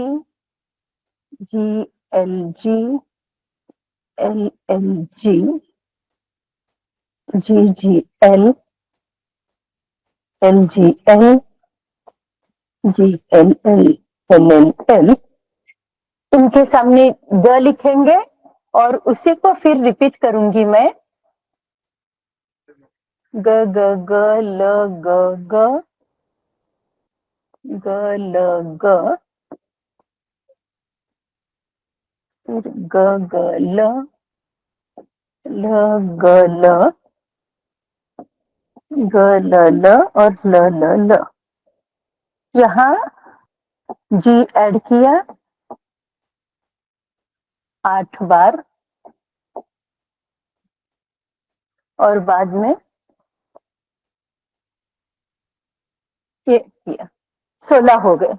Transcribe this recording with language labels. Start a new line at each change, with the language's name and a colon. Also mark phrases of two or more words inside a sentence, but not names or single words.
English: G L G, L L G, G G L, L G L, G L L, L L L.
Hindi: इनके सामने ग लिखेंगे और उसी को फिर रिपीट करूंगी मैं। ग ग ग ल ग ग, ग ल ग, फिर ग ग ल, ल ग ल, ग ल ल और ल ल ल। यहाँ जी ऐड किया 8 बार और बाद में ये किया, 16 हो गए।